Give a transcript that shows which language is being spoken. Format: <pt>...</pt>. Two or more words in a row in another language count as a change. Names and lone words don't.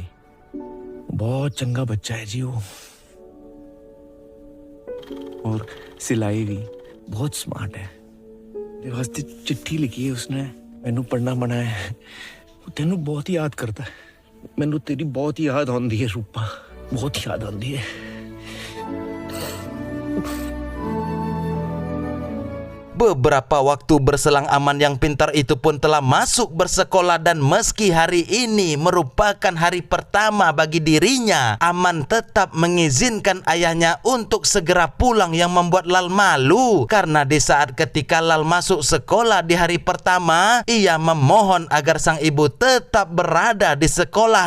<hi>बहुत चंगा बच्चा है जी वो, और सिलाई भी बहुत स्मार्ट है। तेरे वास्ते चिट्ठी लिखी है उसने, मैनू पढ़ना मना है। वो तेनू बहुत याद करता है। मैनू तेरी बहुत याद आंदी है रूपा, बहुत याद आंदी है।</hi> <id>Beberapa waktu berselang, Aman yang pintar itu pun telah masuk bersekolah, dan meski hari ini merupakan hari pertama bagi dirinya, Aman tetap mengizinkan ayahnya untuk segera pulang, yang membuat Lal malu karena di saat ketika Lal masuk sekolah di hari pertama, ia memohon agar sang ibu tetap berada di sekolah.</id>